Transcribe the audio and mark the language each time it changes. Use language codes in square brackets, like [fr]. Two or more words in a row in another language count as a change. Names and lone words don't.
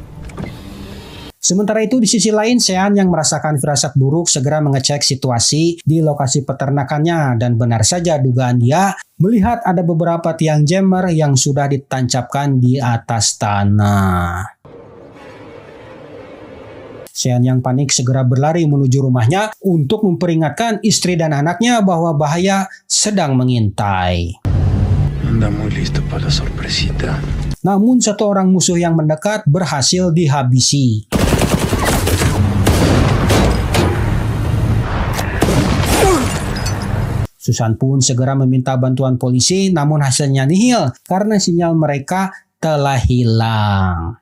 [id] Sementara itu di sisi lain, Sean yang merasakan firasat buruk segera mengecek situasi di lokasi peternakannya dan benar saja dugaan dia melihat ada beberapa tiang jammer yang sudah ditancapkan di atas tanah. Sean yang panik segera berlari menuju rumahnya untuk memperingatkan istri dan anaknya bahwa bahaya sedang mengintai. [es] Anda muy listo para la sorpresita. [id] Namun satu orang musuh yang mendekat berhasil dihabisi. Susan pun segera meminta bantuan polisi, namun hasilnya nihil karena sinyal mereka telah hilang.